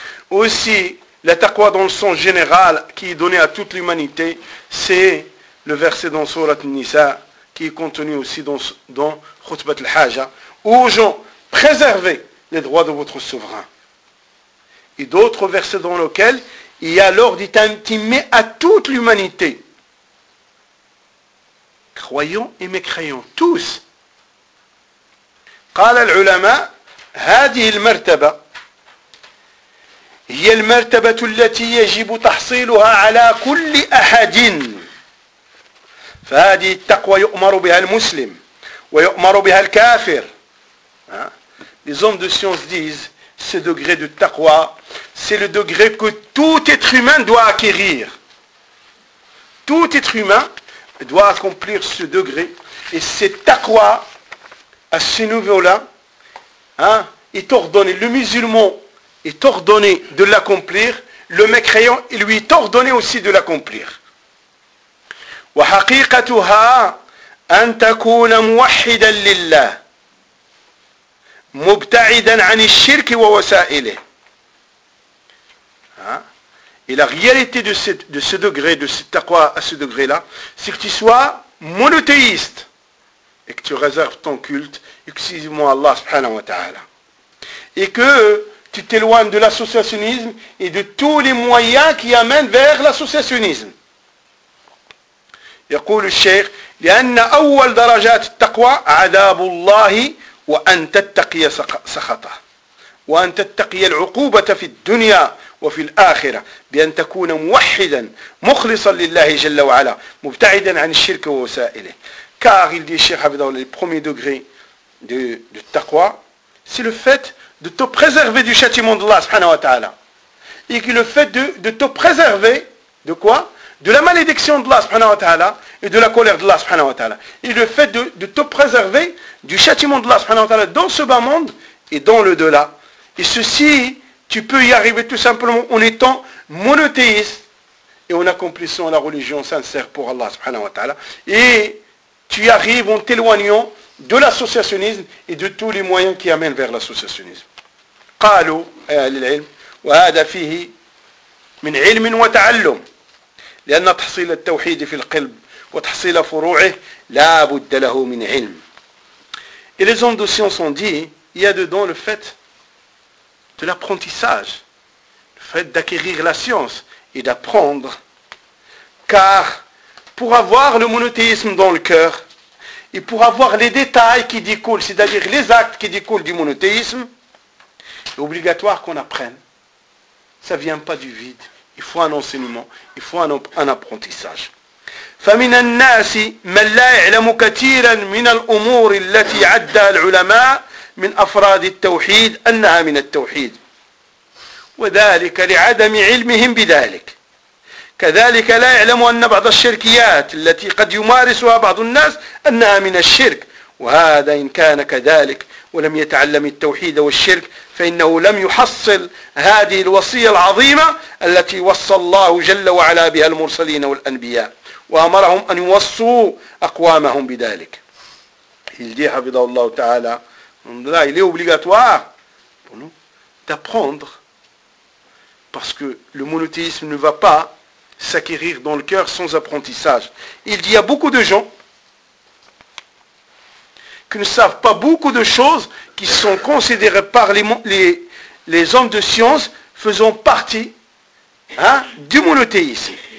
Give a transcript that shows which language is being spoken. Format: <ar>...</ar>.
<fr>Aussi, la taqwa dans le sens général qui est donnée à toute l'humanité, c'est le verset dans Sourate Nisa, qui est contenu aussi dans Khutbat al-Haja. Aux gens, préservez les droits de votre souverain. Et d'autres versets dans lesquels il y a l'ordre intimé à toute l'humanité. Croyants et mécréants, tous.</fr> <ar>قال العلماء هذه المرتبة هي المرتبة التي يجب تحصيلها على كل أحد فهذه التقوى يؤمر بها المسلم ويؤمر بها الكافر.</ar> <fr>Les hommes de science disent ce degré de taqwa, c'est le degré que tout être humain doit acquérir. Tout être humain doit accomplir ce degré. Et cette taqwa, à ce niveau-là, est ordonné. Le musulman est ordonné de l'accomplir. Le mécréant, il lui est ordonné aussi de l'accomplir.</fr> <ar>Wa haqiqatuha an takuna muwahhidan lillah. مبتعدا عن الشرك ووسائله.</ar> <fr>Et la réalité de ce degré, de ce taqwa à ce degré-là, c'est que tu sois monothéiste et que tu réserves ton culte exclusivement à Allah subhanahu wa ta'ala. Et que tu t'éloignes de l'associationnisme et de tous les moyens qui amènent vers l'associationnisme.</fr> <ar>يقول الشيخ لأن أول درجات التقوى عذاب الله وأن تتقي سخطه وأن تتقي العقوبة في الدنيا وفي الآخرة بأن تكون موحدا مخلصا لله جل وعلا مبتعدا عن الشرك ووسائله.</ar> <fr>Car il dit Cheikh Abdallah, le premier degré de taqwa, c'est le fait de te préserver du châtiment de Allah subhanahu wa ta'ala. Et que le fait de te préserver de quoi? De la malédiction de Allah subhanahu wa ta'ala et de la colère de Allah subhanahu wa ta'ala. Et le fait de te préserver du châtiment de Allah subhanahu wa ta'ala dans ce bas monde et dans le delà. Et ceci, tu peux y arriver tout simplement en étant monothéiste et en accomplissant la religion sincère pour Allah subhanahu wa ta'ala. Et tu y arrives en t'éloignant de l'associationnisme et de tous les moyens qui amènent vers l'associationnisme.</fr> <ar>قالوا للعلم وهذا فيه من علم وتعلم. لأن تحصيل التوحيد في القلب وتحصيل فروعه لا بد له من علم.</ar> <fr>Et les hommes de science ont dit, il y a dedans le fait de l'apprentissage, le fait d'acquérir la science et d'apprendre. Car pour avoir le monothéisme dans le cœur et pour avoir les détails qui découlent, c'est-à-dire les actes qui découlent du monothéisme, c'est obligatoire qu'on apprenne. Ça ne vient pas du vide. Il faut un enseignement, il faut un apprentissage.</fr> <ar>فمن الناس من لا يعلم كثيرا من الأمور التي عدها العلماء من أفراد التوحيد أنها من التوحيد وذلك لعدم علمهم بذلك كذلك لا يعلم أن بعض الشركيات التي قد يمارسها بعض الناس أنها من الشرك وهذا إن كان كذلك ولم يتعلم التوحيد والشرك فإنه لم يحصل هذه الوصية العظيمة التي وصى الله جل وعلا بها المرسلين والأنبياء وأمرهم أن يوصوا أقوامهم بذلك.</ar> <fr>Il dit, Habidallah Ta'ala, il est obligatoire pour nous d'apprendre parce que le monothéisme ne va pas s'acquérir dans le cœur sans apprentissage. Il dit, il y a beaucoup de gens qui ne savent pas beaucoup de choses qui sont considérées par les hommes de science faisant partie du monothéisme.</fr>